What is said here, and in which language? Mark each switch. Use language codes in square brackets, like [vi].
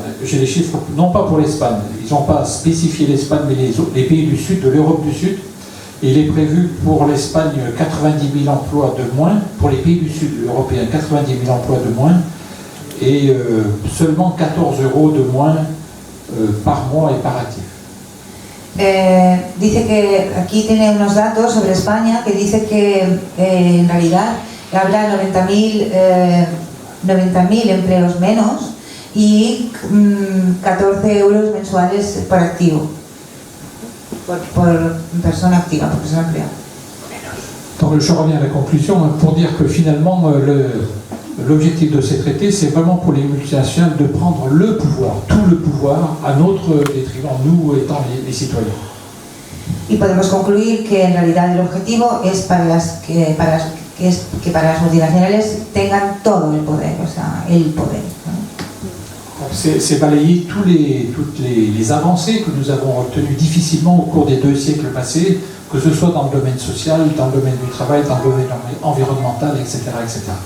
[fr] J'ai les chiffres, non pas pour l'Espagne, ils n'ont pas spécifié l'Espagne, mais les pays du Sud, de l'Europe du Sud. Et il est prévu pour l'Espagne 90 000 emplois de moins, pour les pays du Sud européens 90 000 emplois de moins, et seulement 14 € de moins par mois et par actif. [es] Dice que aquí tiene unos datos sobre España que dice que en realidad habrá 90.000 empleos menos y 14 € mensuales por activo, por persona activa, por persona empleada. [fr] Donc je reviens à la conclusion pour dire que finalement l'objectif de ces traités, c'est vraiment pour les multinationales de prendre le pouvoir, tout le pouvoir, à notre détriment, nous étant les citoyens. [es] Y podemos concluir que en realidad el objetivo es que para las multinacionales tengan todo el poder, o sea, el poder, ¿no? [fr] C'est balayer toutes les avancées que nous avons obtenues difficilement au cours des 2 siècles passés, que ce soit dans le domaine social, dans le domaine du travail, dans le domaine environnemental, etc., etc.